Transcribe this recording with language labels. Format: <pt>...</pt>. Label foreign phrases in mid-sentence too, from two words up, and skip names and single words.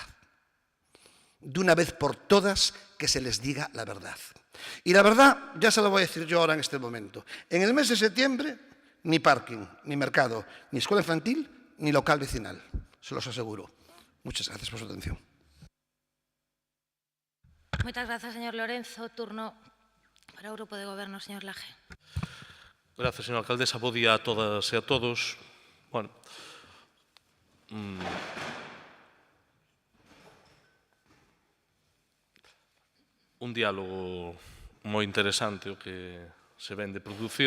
<es>De una vez por todas, que se les diga la verdad. Y la verdad, ya se lo voy a decir yo ahora en este momento. En el mes de septiembre, ni parking, ni mercado, ni escuela infantil, ni local vecinal. Se los aseguro. Muchas gracias por su atención. Muchas gracias, señor Lorenzo.</es> <gl>Turno para o Grupo de Goberno, señor Laje.</gl> <es>Gracias, señora alcaldesa.</es> <gl>Bo día a todas e a todos. Bueno, un diálogo moi interesante o que se ven de producir.</gl>